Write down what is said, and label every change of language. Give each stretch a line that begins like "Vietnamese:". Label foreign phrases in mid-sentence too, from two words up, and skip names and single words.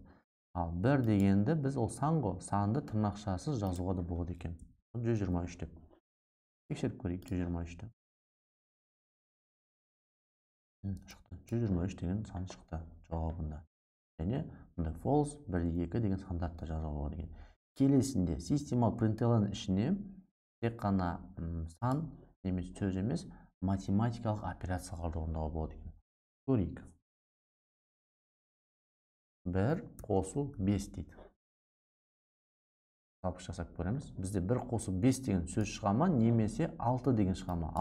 Kazakh: Ал 1 дегенді біз ол сан ғой, санды тырнақшасыз жазуға да болады екен. 123 деп. Тексеріп көрейік 123-ті. Шықты. 123 деген сан шықты жауабында. Және мұнда false, 1-2 деген сандарды жазуға болады екен. Келесінде System out println ішіне тек қана сан немесе сөз емес, математикалық операцияларды орындауға болады екен. Көрейік. 1 қосу 5 дейді. Запуск жасап көреміз. Бізде 1 қосу 5 деген сөз шыға ма, немесе 6 деген шыға ма?